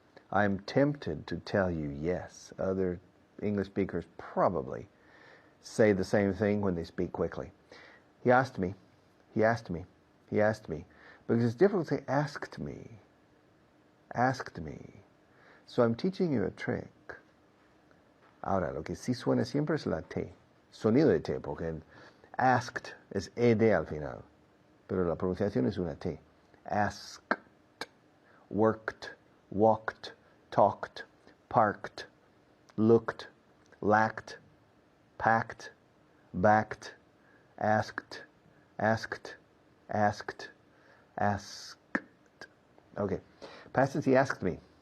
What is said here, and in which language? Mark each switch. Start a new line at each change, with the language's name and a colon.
English: I'm tempted to tell you yes. Other English speakers probably say the same thing when they speak quickly. He asked me. He asked me. He asked me. Because it's difficult to say asked me. Asked me. So I'm teaching you a trick.
Spanish: Ahora, lo que sí suena siempre es la T. Sonido de T, porque asked es ED al final. Pero la pronunciación es una T.
English: Asked, worked, walked, talked, parked, looked, lacked, packed, backed, asked, asked, asked, asked. Okay. Past tense, he asked me.